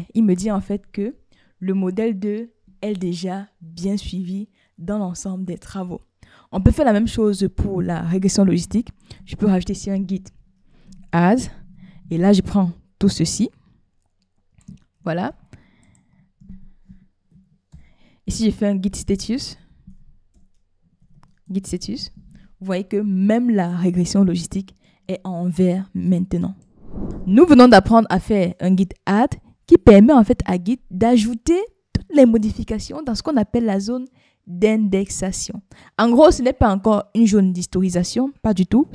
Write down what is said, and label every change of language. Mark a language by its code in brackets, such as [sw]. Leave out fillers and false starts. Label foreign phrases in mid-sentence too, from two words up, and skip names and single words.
[fr] Il me dit en fait que le modèle 2 est déjà bien suivi dans l'ensemble des travaux. On peut faire la même chose pour la régression logistique. Je peux rajouter ici un git add. Et là, je prends tout ceci. Voilà. Ici, j'ai fait un git status. Git status. Vous voyez que même la régression logistique est en vert maintenant. Nous venons d'apprendre à faire un git add qui permet en fait à Git d'ajouter toutes les modifications dans ce qu'on appelle la zone d'indexation. En gros, ce n'est pas encore une zone d'historisation, pas du tout.